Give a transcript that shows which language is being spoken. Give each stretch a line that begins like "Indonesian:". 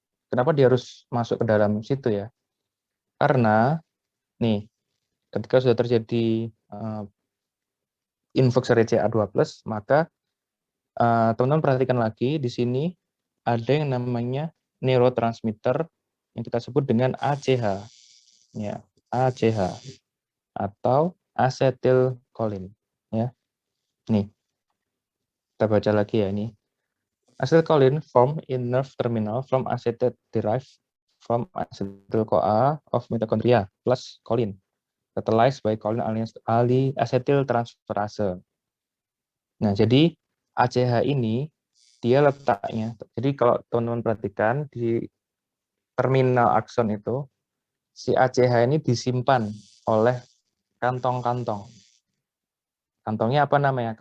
Indonesian: Kenapa dia harus masuk ke dalam situ ya? Karena nih, ketika sudah terjadi influx dari Ca2+, maka teman-teman perhatikan lagi di sini ada yang namanya neurotransmitter yang kita sebut dengan ACH, ya, ACH atau acetylcholine, ya. Nih, kita baca lagi ya ini.
English: Acetylcholine formed in nerve terminal from acetate derived from acetyl-CoA of mitochondria plus choline, catalyzed by choline acetyltransferase.
Indonesian: Nah, jadi ACH ini dia letaknya. Jadi kalau teman-teman perhatikan di terminal akson itu, si ACH ini disimpan oleh kantong-kantong. Kantongnya apa namanya?